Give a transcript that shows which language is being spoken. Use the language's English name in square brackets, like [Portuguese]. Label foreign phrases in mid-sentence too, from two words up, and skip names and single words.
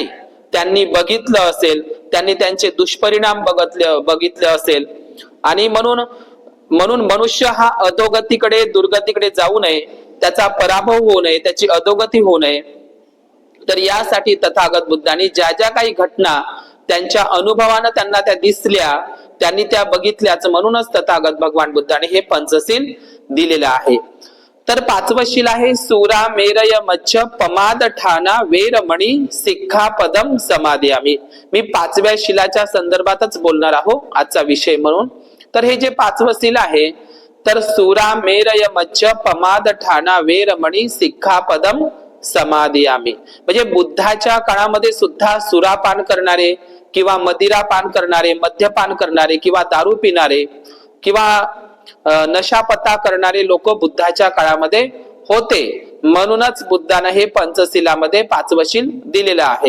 [Marathi] त्यांनी बघितलं असेल, त्यांनी त्यांचे दुष्परिणाम बघितले असेल, आणि म्हणून मनुष्य हा अधोगतीकडे दुर्गतीकडे जाऊ नये, त्याचा पराभव होऊ नये, त्याची अधोगती होऊ नये. तर यासाठी तथागत बुद्धांनी ज्या ज्या काही घटना त्यांच्या अनुभवानं त्यांना त्या दिसल्या, त्यांनी त्या बघितल्याच, म्हणूनच तथागत भगवान बुद्धाने हे पंचशील दिलेलं आहे. तर 5वं शील आहे [Pali] सुरा मेरय मच्छ पमाद ठाना वेरमणी सिक्खापदम समादियामी. [Marathi] मी 5व्या शीलाच्या संदर्भातच बोलणार आहो आजचा विषय म्हणून. तर हे जे 5वं शील आहे, तर [Pali] सुरा मेरय मच्छ पमाद ठाना वेरमणी सिक्खापदम समादियामी, [Marathi] म्हणजे बुद्धाच्या काळामध्ये सुद्धा सुरापान करणारे किंवा मदिरापान करणारे, मद्यपान करणारे किंवा दारू पिणारे किंवा नशापता करणारे लोक बुद्धाच्या काळामध्ये होते. म्हणूनच बुद्धाने हे पंचशीलामध्ये 5वं शील दिलेलं आहे.